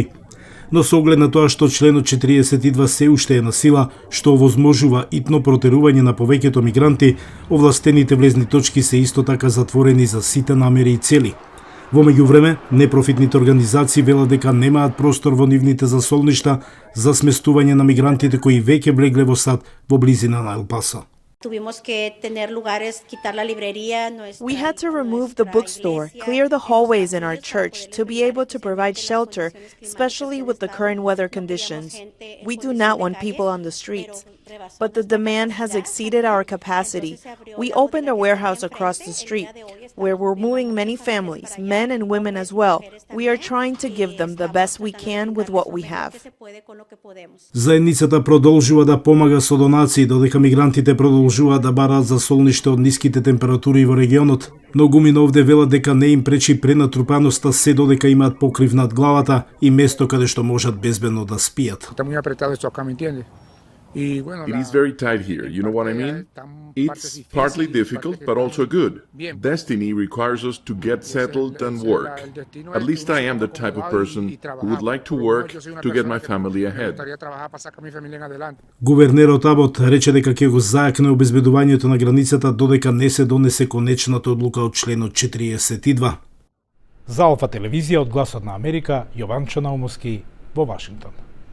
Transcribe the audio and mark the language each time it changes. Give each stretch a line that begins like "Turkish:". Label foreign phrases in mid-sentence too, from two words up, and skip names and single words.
Macedonian: Но со оглед на тоа што членот 42 се уште е на сила, што овозможува итно протерување на повеќето мигранти, овластените влезни точки се исто така затворени за сите намери и цели. Во меѓувреме, непрофитните организации велат дека немаат простор во нивните засолништа за сместување на мигрантите кои веќе влегле во САД во близина на Ел Пасо.
English: We had to remove the bookstore, clear the hallways in our church to be able to provide shelter, especially with the current weather conditions. We do not want people on the streets, but the demand has exceeded our capacity. We opened a warehouse across the street, where we're moving many families, men and women as well. We are trying to give them the best we can with what we have.
Macedonian: Заедницата продолжува да помага со донации, додека мигрантите продолжуваат да бараат засолниште од ниските температури во регионот. Многумина овде велат дека не им пречи пренатрупаноста се додека имаат покрив над главата и место каде што можат безбедно да спијат.
English: It is very tight here, you know what I mean? It's partly difficult, but also good. Destiny requires us to get settled and work. At least I am the type of person who would like to work to get my family ahead.
Macedonian: Гувернерот Абот рече дека ќе го зајакне обезбедувањето на границата додека не се донесе конечната одлука од членот 42. За Алфа телевизија од Гласот на Америка, Јован Чанаумовски во Вашингтон.